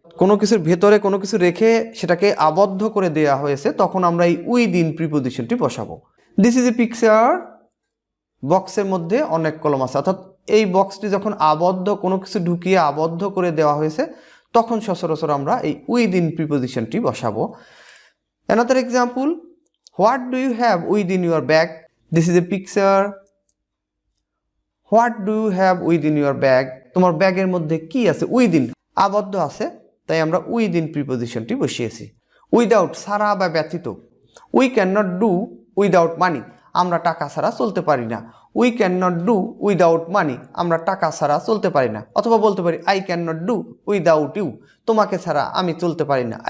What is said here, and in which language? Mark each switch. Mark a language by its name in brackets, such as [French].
[Bangla] কোনো কিছুর ভেতরে কোনো কিছু রেখে সেটাকে আবদ্ধ করে দেওয়া হয়েছে, তখন আমরা এই উইদিন প্রিপোজিশনটি বসাবো। [English] this is a picture, [Bangla] বক্সের মধ্যে অনেক কলম আছে, অর্থাৎ এই বক্সটি যখন আবদ্ধ কোনো কিছু ঢুকিয়ে আবদ্ধ করে দেওয়া হয়েছে তখন সচরাচর আমরা এই উইদিন প্রিপোজিশনটি বসাবো। [English] Another example, what do you have within your bag? This is a picture. What do you have within your bag? [Bangla] তোমার ব্যাগের মধ্যে কি আছে? উইদিন আবদ্ধ আছে, তাই আমরা উইদিন প্রিপোজিশনটি বসিয়েছি। উইদাউট ছাড়া বা ব্যতীত। [English] we can not do without money, [Bangla] আমরা টাকা ছাড়া চলতে পারি না। [English] we can not do without money, [Bangla] আমরা টাকা ছাড়া চলতে পারি না। অথবা বলতে পারি [English] I can not do without you, [Bangla] তোমাকে ছাড়া আমি চলতে পারি না।